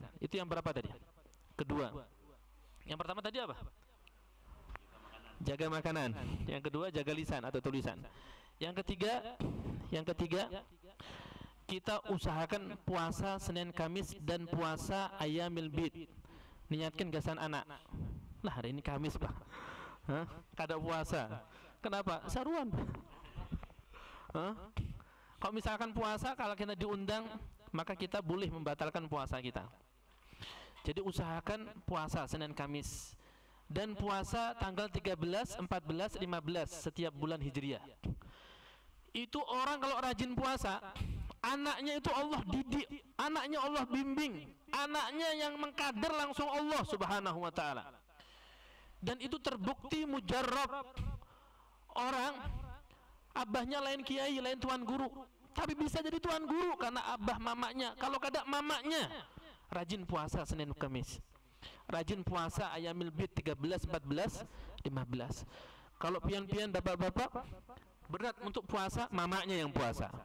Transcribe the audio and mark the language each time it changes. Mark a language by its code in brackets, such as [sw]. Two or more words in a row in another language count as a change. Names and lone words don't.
[id] Itu yang berapa tadi? Kedua. Yang pertama tadi apa? Jaga makanan. Yang kedua jaga lisan atau tulisan. Yang ketiga kita usahakan puasa Senin Kamis dan puasa [ar] أيام البيض. [id] Niatkan gasan anak. Lah hari ini Kamis, Pak. Hah? [bjn] Kada puasa. Kenapa? Saruan. Hah? [id] Kalau misalkan puasa, kalau kita diundang, maka kita boleh membatalkan puasa kita. Jadi usahakan puasa Senin Kamis dan puasa tanggal 13, 14, 15 setiap bulan Hijriah. Itu orang kalau rajin puasa, anaknya itu Allah didik, anaknya Allah bimbing, anaknya yang mengkader langsung Allah [ar] سبحانه وتعالى. [id] Dan itu terbukti mujarrab. Orang abahnya lain kiai, lain tuan guru, tapi bisa jadi tuan guru karena abah mamanya. Kalau kada mamanya, rajin puasa Senin Kamis, rajin puasa [ar] أيام البيض [id] 13, 14, 15. Kalau pian-pian bapak-bapak berat untuk puasa, mamanya yang puasa.